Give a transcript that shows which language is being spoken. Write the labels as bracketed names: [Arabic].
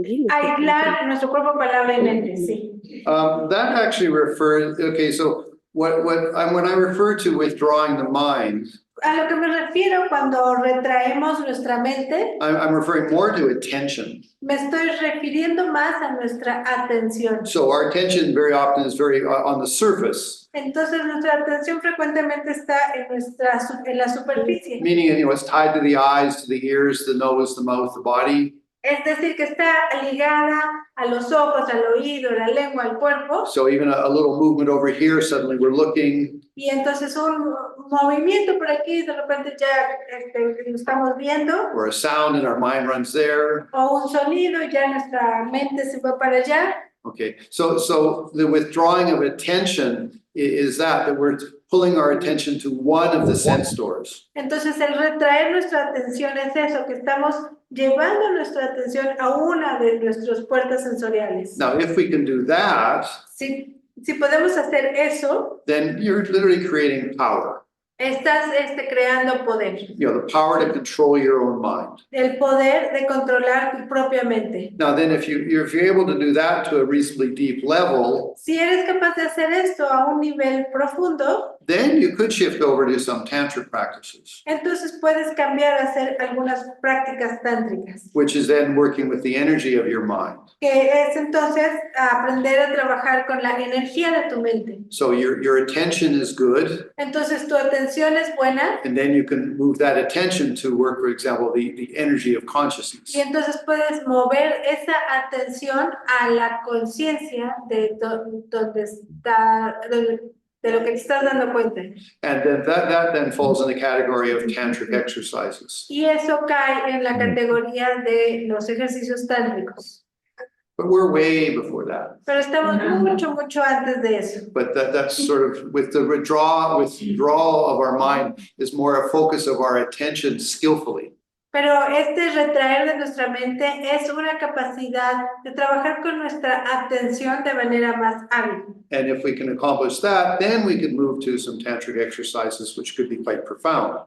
[Spanish] Aislar nuestro cuerpo, palabra y mente, sí. [English] That actually refers, okay, so when I refer to withdrawing the mind, [Spanish] A lo que me refiero cuando retraemos nuestra mente, [English] I'm referring more to attention. [Spanish] me estoy refiriendo más a nuestra atención. [English] So our attention very often is very on the surface, [Spanish] Entonces nuestra atención frecuentemente está en la superficie. [English] meaning, it's tied to the eyes, to the ears, the nose, the mouth, the body. [Spanish] Es decir, que está ligada a los ojos, al oído, la lengua, al cuerpo. [English] So even a little movement over here, suddenly we're looking. [Spanish] Y entonces un movimiento por aquí, de repente ya lo estamos viendo. [English] Or a sound and our mind runs there. [Spanish] O un sonido y ya nuestra mente se va para allá. [English] Okay, so the withdrawing of attention is that we're pulling our attention to one of the sense doors. [Spanish] Entonces el retraer nuestra atención es eso, que estamos llevando nuestra atención a una de nuestras puertas sensoriales. [English] Now, if we can do that, [Spanish] Si podemos hacer eso, [English] then you're literally creating power. [Spanish] estás creando poder. [English] The power to control your own mind. [Spanish] El poder de controlar tu propia mente. [English] Now, then if you're able to do that to a reasonably deep level, [Spanish] Si eres capaz de hacer esto a un nivel profundo, [English] then you could shift over to some tantric practices, [Spanish] entonces puedes cambiar a hacer algunas prácticas tántricas, [English] which is then working with the energy of your mind. [Spanish] que es entonces aprender a trabajar con la energía de tu mente. [English] So your attention is good, [Spanish] Entonces tu atención es buena [English] and then you can move that attention to work, for example, the energy of consciousness. [Spanish] y entonces puedes mover esa atención a la conciencia de donde está, de lo que te estás dando cuenta. [English] And then that then falls in the category of tantric exercises. [Spanish] Y eso cae en la categoría de los ejercicios tántricos. [English] But we're way before that. [Spanish] Pero estamos mucho antes de eso. [English] But that's sort of with the withdrawal of our mind is more a focus of our attention skillfully. [Spanish] Pero este retraer de nuestra mente es una capacidad de trabajar con nuestra atención de manera más hábil. [English] And if we can accomplish that, then we can move to some tantric exercises, which could be quite profound.